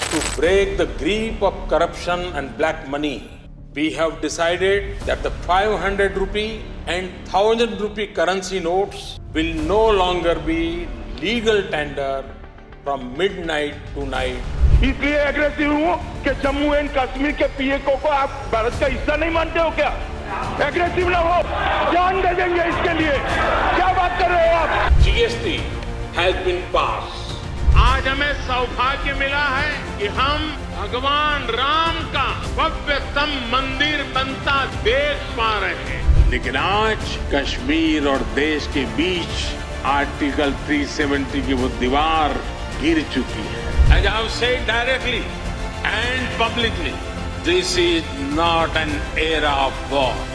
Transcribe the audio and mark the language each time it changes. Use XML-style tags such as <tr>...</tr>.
<en>to break the grip of corruption and black money, we have decided that the 500 rupee and 1000 rupee currency notes will no longer be legal tender from midnight to night.</en> <hi>इसलिए aggressive हूँ कि Jammu and Kashmir के पीएको को आप भारत का हिस्सा नहीं मानते हो क्या? एग्रेसिव ना हो, जान दे देंगे इसके लिए। क्या बात कर रहे हो आप?</hi> <en>GST has been passed.</en> <hi>आज हमें सौभाग्य मिला है कि हम भगवान राम का भव्यतम मंदिर बनता देख पा रहे हैं। लेकिन आज कश्मीर और देश के बीच आर्टिकल 370 की वो दीवार गिर चुकी है।</hi> <en>As I have said directly and publicly, this is not an era of war.</en>